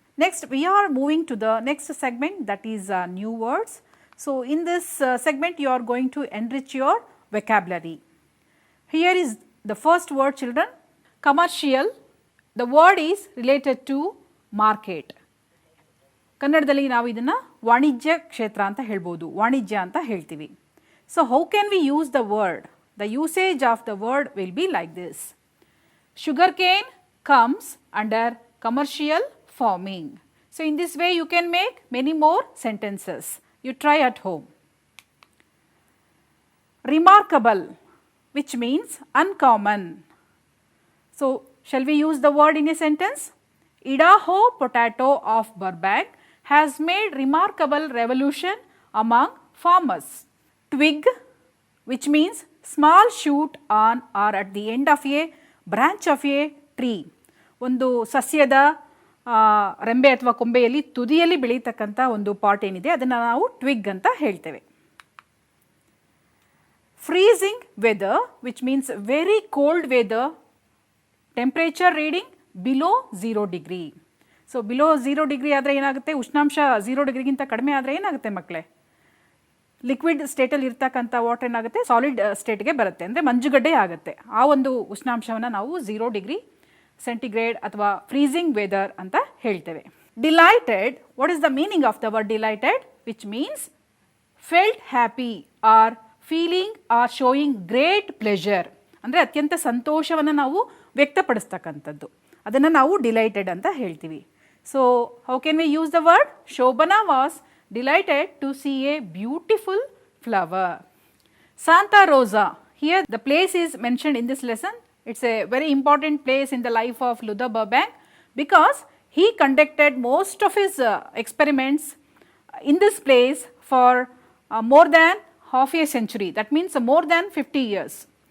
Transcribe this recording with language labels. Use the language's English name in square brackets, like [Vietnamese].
[English] Next we are moving to the next segment, that is new words. So, in this segment you are going to enrich your vocabulary. Here is the first word, children, commercial. The word is related to market. [Kannada] ಕನ್ನಡದಲ್ಲಿ ನಾವು ಇದನ್ನು ವಾಣಿಜ್ಯ ಕ್ಷೇತ್ರ ಅಂತ ಹೇಳ್ಬೋದು, ವಾಣಿಜ್ಯ ಅಂತ ಹೇಳ್ತೀವಿ. [English] So how can we use the word? The usage of the word will be like this. Sugar cane comes under commercial farming. So in this way you can make many more sentences. You try at home. Remarkable, which means uncommon. So shall we use the word in a sentence? Idaho potato of Burbank has made remarkable revolution among farmers. Twig, which means small shoot on or at the end of a branch of a tree. [Kannada] ಒಂದು ಸಸ್ಯದ ರೆಂಬೆ ಅಥವಾ ಕೊಂಬೆಯಲ್ಲಿ ತುದಿಯಲ್ಲಿ ಬೆಳೀತಕ್ಕಂಥ ಒಂದು pot ಏನಿದೆ ಅದನ್ನು ನಾವು Twigg ಅಂತ ಹೇಳ್ತೇವೆ. [English] Freezing weather, which means very cold weather, temperature reading below 0 degree. So below 0 degree [Kannada] ಆದರೆ ಏನಾಗುತ್ತೆ, ಉಷ್ಣಾಂಶ 0 ಡಿಗ್ರಿಗಿಂತ ಕಡಿಮೆ ಆದರೆ ಏನಾಗುತ್ತೆ ಮಕ್ಕಳೇ, ಲಿಕ್ವಿಡ್ ಸ್ಟೇಟಲ್ಲಿ ಇರ್ತಕ್ಕಂಥ ವಾಟರ್ ಏನಾಗುತ್ತೆ ಸಾಲಿಡ್ ಸ್ಟೇಟ್ಗೆ ಬರುತ್ತೆ, ಅಂದರೆ ಮಂಜುಗಡ್ಡೆ ಆಗುತ್ತೆ. ಆ ಒಂದು ಉಷ್ಣಾಂಶವನ್ನು ನಾವು 0 ಡಿಗ್ರಿ ಸೆಂಟಿಗ್ರೇಡ್ ಅಥವಾ ಫ್ರೀಸಿಂಗ್ ವೆದರ್ ಅಂತ ಹೇಳ್ತೇವೆ. [English] Delighted, what is the meaning of the word delighted? Which means felt happy or feeling or showing great pleasure, [Kannada] ಅಂದರೆ ಅತ್ಯಂತ ಸಂತೋಷವನ್ನು ನಾವು ವ್ಯಕ್ತಪಡಿಸ್ತಕ್ಕಂಥದ್ದು, ಅದನ್ನು ನಾವು ಡಿಲೈಟೆಡ್ ಅಂತ ಹೇಳ್ತೀವಿ. [English] So how can we use the word? Shobhana was delighted to see a beautiful flower. Santa Rosa, here the place is mentioned in this lesson. It's a very important place in the life of Luther Burbank because he conducted most of his experiments in this place for more than half a century, that means more than 50 years.